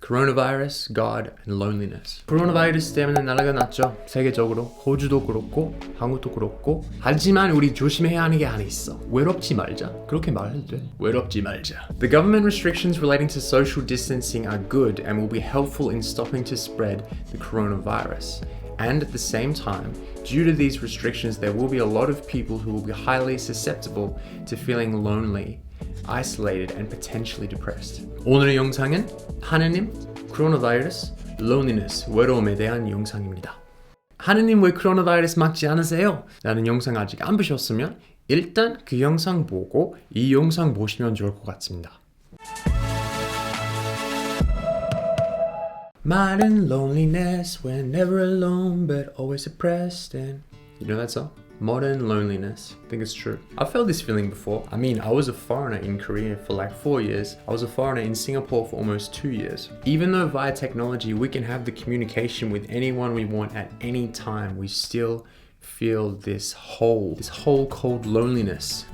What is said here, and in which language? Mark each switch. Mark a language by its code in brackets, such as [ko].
[en] Coronavirus, God, and loneliness. [ko] 코로나 바이러스 때문에 난리가 났죠. 세계적으로. 호주도 그렇고 한국도 그렇고. 하지만 우리 조심해야 하는 게 하나 있어. 외롭지 말자. 그렇게 말해도 돼. 외롭지 말자. [en] The government restrictions relating to social distancing are good and will be helpful in stopping to spread the coronavirus. And at the same time, due to these restrictions, there will be a lot of people who will be highly susceptible to feeling lonely, isolated, and potentially depressed. [ko] 오늘의 영상은 하느님, 코로나 바이러스, loneliness, 외로움에 대한 영상입니다. 하느님 왜 코로나 바이러스 막지 않으세요? 라는 영상 아직 안 보셨으면 일단 그 영상 보고 이 영상 보시면 좋을 것 같습니다. [en] Modern loneliness, we're never alone but always oppressed. And you know that song? Modern loneliness. I think it's true. I've felt this feeling before. I mean, I was a foreigner in Korea for like 4 years. I was a foreigner in Singapore for almost 2 years. Even though via technology we can have the communication with anyone we want at any time, we still feel this hole called loneliness.